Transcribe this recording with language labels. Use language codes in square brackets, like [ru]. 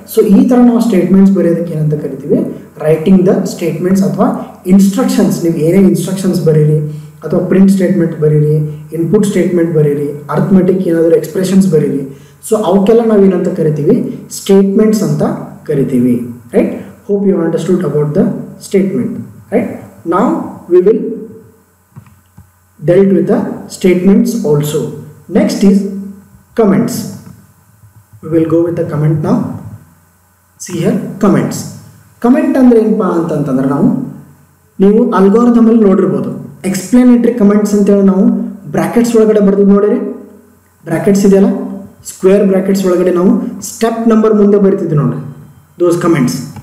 [kn] So ಈ ಥರ ನಾವು ಸ್ಟೇಟ್ಮೆಂಟ್ಸ್ ಬರೆಯೋದಕ್ಕೆ ಏನಂತ ಕರಿತೀವಿ? [en] writing the statements [kn] ಅಥವಾ ಇನ್ಸ್ಟ್ರಕ್ಷನ್ಸ್. ನೀವು ಏನೇ ಇನ್ಸ್ಟ್ರಕ್ಷನ್ಸ್ ಬರೀರಿ ಅಥವಾ ಪ್ರಿಂಟ್ ಸ್ಟೇಟ್ಮೆಂಟ್ ಬರೀರಿ, ಇನ್ಪುಟ್ ಸ್ಟೇಟ್ಮೆಂಟ್ ಬರೀರಿ, ಅರ್ಥಮೆಟಿಕ್ ಏನಾದರೂ ಎಕ್ಸ್ಪ್ರೆಷನ್ಸ್ ಬರೀರಿ. ಸೊ ಅವಕ್ಕೆಲ್ಲ ನಾವೇನಂತ ಕರಿತೀವಿ? ಸ್ಟೇಟ್ಮೆಂಟ್ಸ್ ಅಂತ ಕರಿತೀವಿ, right? [en] Hope you understood about the statement, right? Now we will dealt with the statements also. Next is comments. We will go with the comment now. See here, comments. [kn] Comment ಅಂದ್ರೆ ಏನಪ್ಪಾ ಅಂತಂತಂದ್ರೆ ನೀವು algorithm ಅಲ್ಲಿ ನೋಡಿರ್ಬೋದು, ಎಕ್ಸ್ಪ್ಲೇನೇಟರಿ comments ಅಂತೇಳಿ ನಾವು brackets ಒಳಗಡೆ ಬರ್ದಿದ್ದು ನೋಡಿರಿ. ಬ್ರಾಕೆಟ್ಸ್ ಇದೆಯಲ್ಲ, ಸ್ಕ್ವೇರ್ ಬ್ರಾಕೆಟ್ಸ್ ಒಳಗಡೆ ನಾವು ಸ್ಟೆಪ್ ನಂಬರ್ ಮುಂದೆ ಬರಿತಿದ್ವಿ ನೋಡ್ರಿ, [en] Those comments.